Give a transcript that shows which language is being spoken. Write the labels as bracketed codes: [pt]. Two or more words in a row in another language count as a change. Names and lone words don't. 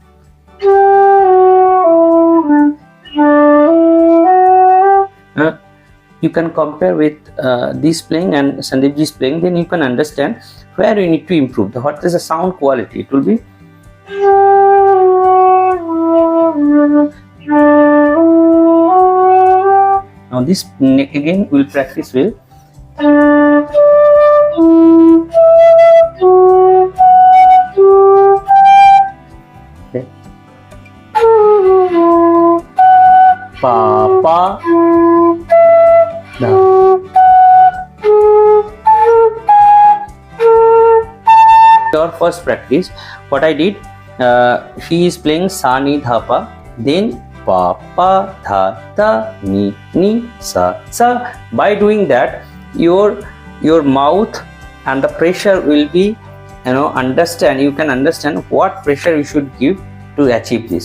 [en] You can compare with this playing and Sandeep ji's playing, then you can understand where you need to improve. What is the sound quality? It will be now this neck again we will practice with. Okay. Pa pa. Your first practice, what I did, he is playing sa ni dha pa, then pa pa dha ta ni ni sa sa. By doing that, your mouth and the pressure will be, understand. You can understand what pressure you should give to achieve this.